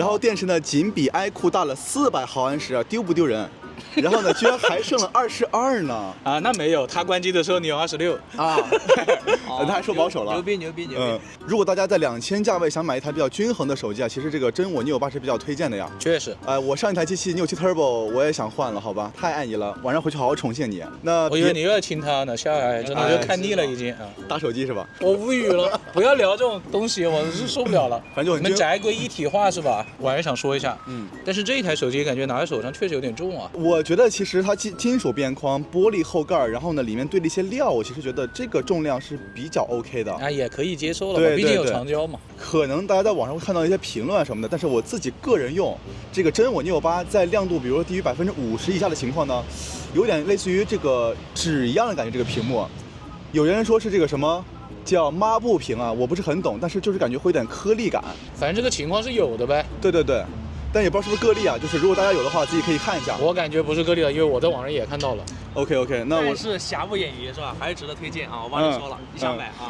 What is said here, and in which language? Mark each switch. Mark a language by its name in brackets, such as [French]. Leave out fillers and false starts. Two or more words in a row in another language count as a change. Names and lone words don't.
[Chinese] 然後電池呢，僅比 iQOO 大了400毫安時啊，丟不丟人？然後呢，居然還剩了22呢！啊，那沒有，它關機的時候你有26 啊，他還說保守了，牛逼！如果大家在2000價位想買一台比較均衡的手機啊，其實這個真我 Neo 8是比較推薦的呀。確實，我上一台機器 Neo 7 Turbo 我也想換了，好吧，太愛你了，晚上回去好好寵幸你。那我以為你又要親它呢，下來真的就看膩了已經啊。大手機是吧？我無語了，不要聊這種東西，我是受不了了。反正你們宅歸一體化是吧？我還是想說一下，但是這一台手機感覺拿在手上確實有點重啊。我覺得其實它金屬邊框、玻璃後蓋，然後呢裡面堆了一些料，我其實覺得這個重量是比較 OK 的啊，也可以接受了嘛，畢竟有長焦嘛。可能大家在網上會看到一些評論什麼的，但是我自己個人用這個真我 Neo 8在亮度比如說低於50%以下的情況呢，有點類似於這個紙一樣的感覺。這個屏幕，有人說是這個什麼叫抹布屏啊，我不是很懂，但是就是感覺會有點顆粒感。反正這個情況是有的唄。對。但也不知道是不是個例啊，就是如果大家有的話，自己可以看一下。我感覺不是個例的，因為我在網上也看到了。 OK， 那我但是瑕不掩瑜是吧？還是值得推薦啊！我幫你說了，你想買啊？